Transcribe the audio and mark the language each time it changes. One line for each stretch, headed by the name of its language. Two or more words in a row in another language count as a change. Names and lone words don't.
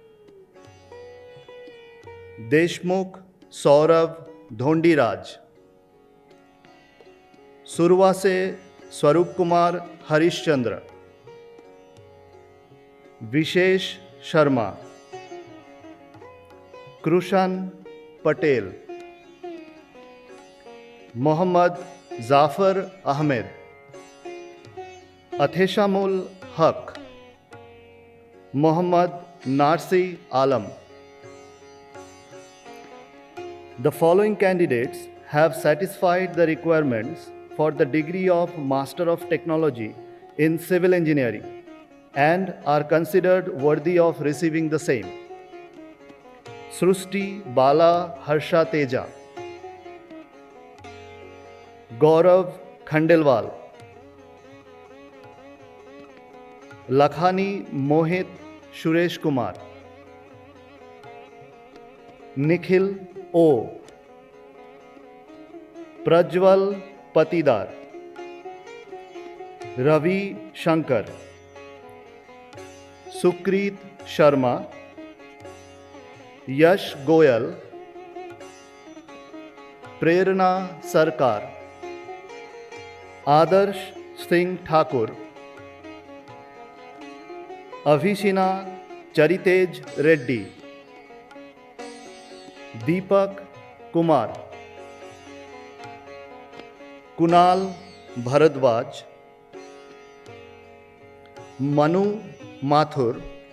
English: Deshmukh Saurabh Dhondiraj, Survase Swarup Kumar Harishchandra, Vishesh Sharma, Krushan Patel, मोहम्मद जाफर अहमद, अथेशामुल हक, मोहम्मद नारसी आलम. The following candidates have satisfied the requirements for the degree of Master of Technology in Civil Engineering and are considered worthy of receiving the same. Srushti Bala Harsha Teja, गौरव खंडेलवाल, लखानी मोहित सुरेश कुमार, निखिल ओ, प्रज्वल पतिदार, रवि शंकर, सुकृत शर्मा, यश गोयल, प्रेरणा सरकार, आदर्श सिंह ठाकुर, अभिशिना चरितेज रेड्डी, दीपक कुमार, कुणाल भरद्वाज, मनु माथुर,